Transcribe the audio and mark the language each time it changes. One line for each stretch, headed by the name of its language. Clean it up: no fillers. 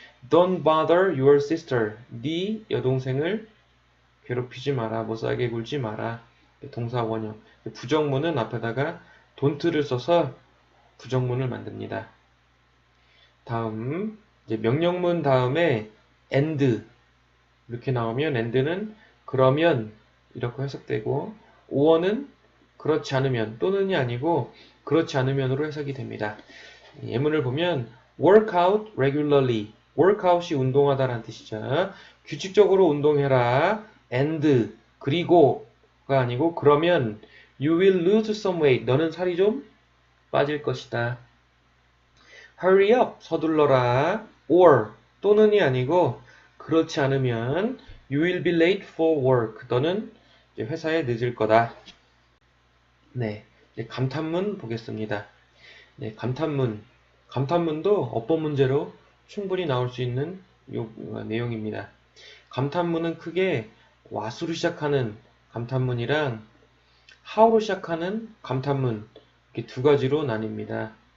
English: Don't bother your sister.
Korean: 네 여동생을 괴롭히지 마라. 못 살게 굴지 마라. 동사 원형. 부정문은 앞에다가 don't를 써서 부정문을 만듭니다. 다음 이제 명령문 다음에 and 이렇게 나오면 and는 그러면 이렇게 해석되고 or는 그렇지 않으면 또는이 아니고 그렇지 않으면으로 해석이 됩니다. 예문을 보면
English: work out regularly.
Korean: workout이 운동하다라는 뜻이죠. 규칙적으로 운동해라.
English: and
Korean: 그리고가 아니고 그러면
English: you will lose some weight.
Korean: 너는 살이 좀 빠질 것이다.
English: hurry up.
Korean: 서둘러라.
English: or
Korean: 또는이 아니고 그렇지 않으면
English: you will be late for work.
Korean: 너는 회사에 늦을 거다. 네, 이제 감탄문 보겠습니다. 네, 감탄문도 어법 문제로 충분히 나올 수 있는 내용입니다. 감탄문은 크게 what으로 시작하는 감탄문이랑 how로 시작하는 감탄문 이렇게 두 가지로 나뉩니다.